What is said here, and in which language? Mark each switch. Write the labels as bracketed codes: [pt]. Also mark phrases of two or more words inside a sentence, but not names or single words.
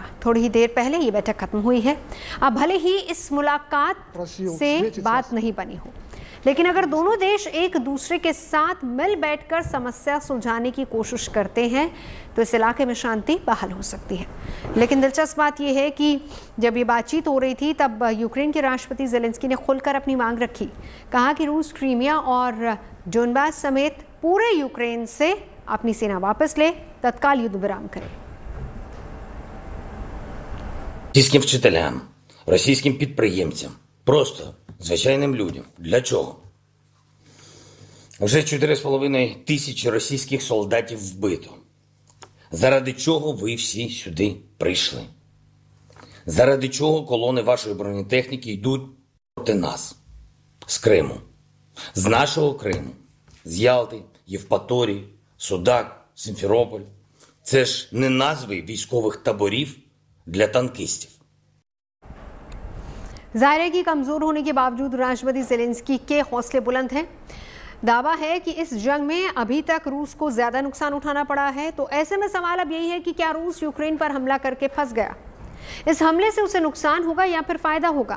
[hi] थोड़ी ही देर पहले ये बैठक खत्म हुई है। अब भले ही इस मुलाकात से बात नहीं बनी हो, लेकिन अगर दोनों देश एक दूसरे के साथ मिल बैठकर समस्या सुलझाने की कोशिश करते हैं तो इस इलाके में शांति बहाल हो सकती है। लेकिन दिलचस्प बात यह है कि जब ये बातचीत हो रही थी तब यूक्रेन के राष्ट्रपति ज़ेलेंस्की ने खुलकर अपनी मांग रखी। कहा कि रूस क्रीमिया और डोनबास समेत पूरे यूक्रेन से अपनी सेना वापस ले, तत्काल युद्ध विराम करे। [uk] Російським вчителям, російським підприємцям, просто звичайним людям. Для чого? Вже 4,5 тисячі російських солдатів вбито. Заради чого ви всі сюди прийшли? Заради чого колони вашої бронетехніки йдуть проти нас? З Криму. З нашого Криму. З Ялти, Євпаторії, Судак, Сімферополь. Це ж не назви військових таборів для танкистів. [hi] जाहिर है कि कमजोर होने के बावजूद राष्ट्रपति ज़ेलेंस्की के हौसले बुलंद हैं। दावा है कि इस जंग में अभी तक रूस को ज्यादा नुकसान उठाना पड़ा है। तो ऐसे में सवाल अब यही है कि क्या रूस यूक्रेन पर हमला करके फंस गया? इस हमले से उसे नुकसान होगा या फिर फायदा होगा?